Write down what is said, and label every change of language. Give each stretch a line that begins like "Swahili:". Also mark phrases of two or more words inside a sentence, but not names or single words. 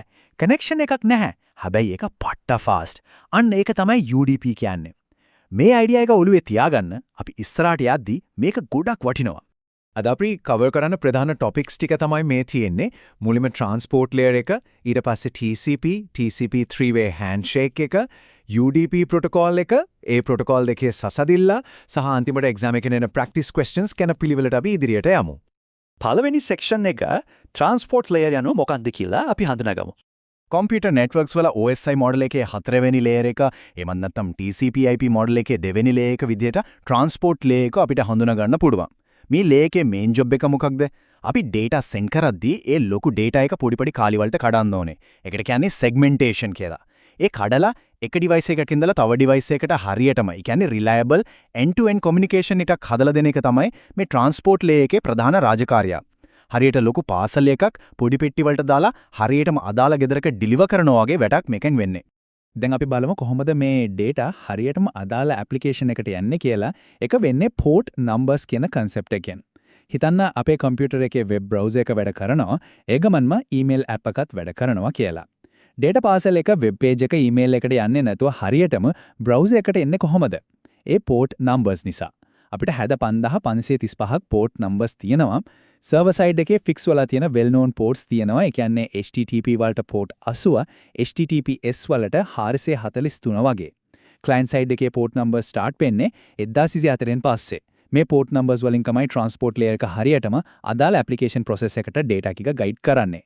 Sinhala: කනෙක්ෂන් එකක් නැහැ. හැබැයි ඒක පට්ට ෆාස්ට්. අන්න ඒක තමයි UDP කියන්නේ. මේ අයිඩියා එක ඔළුවේ තියාගන්න අපි ඉස්සරහට යද්දී මේක ගොඩක් වටිනවා. අද අපි කවර් කරන ප්‍රධාන ටොපික්ස් ටික තමයි මේ තියෙන්නේ. මුලින්ම
English: transport layer
Sinhala: එක, ඊට පස්සේ
English: TCP three-way handshake
Sinhala: එක, UDP ප්‍රොටෝකෝල් එක, ඒ ප්‍රොටෝකෝල් දෙකේ සසදිල්ල සහ අන්තිමට එක්සෑම් එකේ එන
English: practice questions
Sinhala: ගැන පිළිවෙලට අපි ඉදිරියට යමු. පළවෙනි සෙක්ෂන් එක
English: transport layer
Sinhala: යනු මොකක්ද කියලා අපි හඳුනාගමු.
English: computer networks
Sinhala: වල OSI මොඩල් එකේ 4 වෙනි ලේයර් එක, එමන් නැත්නම් TCP/IP මොඩල් එකේ 2 වෙනි ලේයර් එක විදිහට
English: transport layer
Sinhala: එක අපිට හඳුනා ගන්න පුළුවන්. මේ ලේයර් එකේ
English: main job
Sinhala: එක මොකක්ද? අපි
English: data send
Sinhala: කරද්දී ඒ ලොකු data එක පොඩි කාලි වලට කඩන්න ඕනේ. ඒකට කියන්නේ segmentation කියලා. ඒ කඩලා එක device එකක ඉඳලා තව device එකකට හරියටම, ඒ කියන්නේ
English: reliable end-to-end communication
Sinhala: එකක් හදලා දෙන එක තමයි මේ
English: transport layer
Sinhala: එකේ ප්‍රධාන රාජකාරිය. හරියට ලොකු පාසල් එකක් පොඩි පෙට්ටි වලට දාලා හරියටම අදාළ ගෙදරක ඩිලිවර් කරනවා වගේ වැඩක් මේකෙන් වෙන්නේ. දැන් අපි බලමු කොහොමද මේ data හරියටම අදාළ application එකට යන්නේ කියලා. ඒක වෙන්නේ
English: port numbers
Sinhala: කියන concept එකෙන්. හිතන්න අපේ කම්පියුටර් එකේ
English: web browser
Sinhala: එක වැඩ කරනවා, ඒ ගමන්ම
English: email app
Sinhala: එකත් වැඩ කරනවා කියලා.
English: data parcel
Sinhala: එක
English: web page
Sinhala: එක email එකට යන්නේ නැතුව හරියටම browser එකට එන්නේ කොහොමද? ඒ
English: port numbers
Sinhala: නිසා. අපිට 75535ක් port numbers තියෙනවා.
English: server side
Sinhala: එකේ fix වෙලා තියෙන
English: well known ports
Sinhala: තියෙනවා. ඒ කියන්නේ HTTP වලට port 80, HTTPS වලට 443 වගේ.
English: client side
Sinhala: එකේ
English: port number start
Sinhala: වෙන්නේ 1024න් පස්සේ. මේ
English: port numbers
Sinhala: වලින් තමයි
English: transport layer
Sinhala: එක හරියටම අදාළ
English: application process
Sinhala: එකට data ටික guide කරන්නේ.